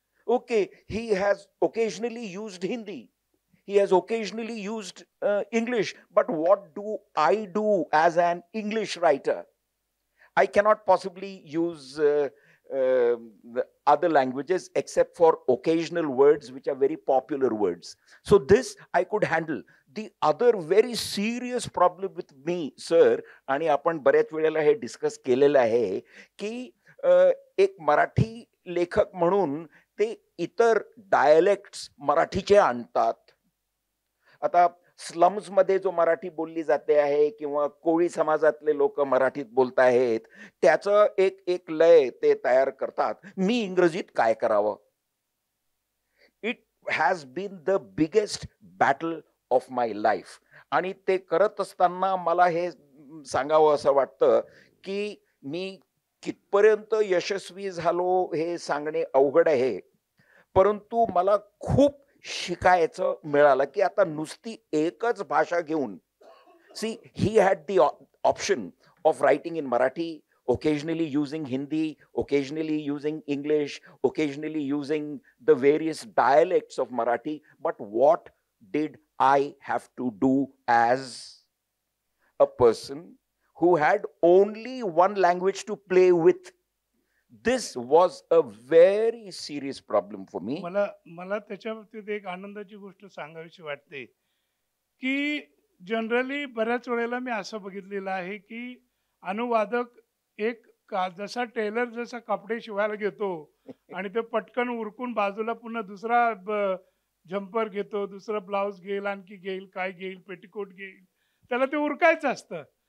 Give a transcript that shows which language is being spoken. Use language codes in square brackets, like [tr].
[en] Okay, he has occasionally used Hindi, he has occasionally used English, but what do I do as an English writer? I cannot possibly use the other languages except for occasional words which are very popular words. So this I could handle. The other very serious problem with me, sir, [mr] आणि आपण बऱ्याच वेळेला हे discuss केलेलं आहे की एक मराठी लेखक म्हणून ते इतर डायलेक्ट्स मराठीचे आणतात. आता स्लम्स मध्ये जो मराठी बोलली जाते आहे किंवा कोळी समाजातले लोक मराठीत बोलत आहेत, त्याचं एक एक लय ते तयार करतात. मी इंग्रजीत काय करावं? [en] It has been the biggest battle of my life. [mr] आणि ते करत असताना मला हे सांगावं असं वाटतं की मी कितपर्यंत यशस्वी झालो हे सांगणे अवघड आहे, परंतु मला खूप शिकायचं मिळालं की आता नुसती एकच भाषा घेऊन, [en] See he had the option of writing in Marathi, occasionally using Hindi, occasionally using English, occasionally using the various dialects of Marathi. But what did I have to do as a person who had only one language to play with? This was a very serious problem for me. [mr] मला त्याच्या बाबतीत एक आनंदाची गोष्ट सांगावीशी वाटते की generally बऱ्याच वेळेला मी असं बघितलेलं आहे की अनुवादक एक जसा टेलर जसा कपडे शिवायला घेतो आणि ते पटकन उरकून बाजूला पुन्हा दुसरा जम्पर घेतो, दुसरा ब्लाउज घेईल, आणखी घेईल, काय घेईल, पेटीकोट घेईल, त्याला ते उरकायचं असतं.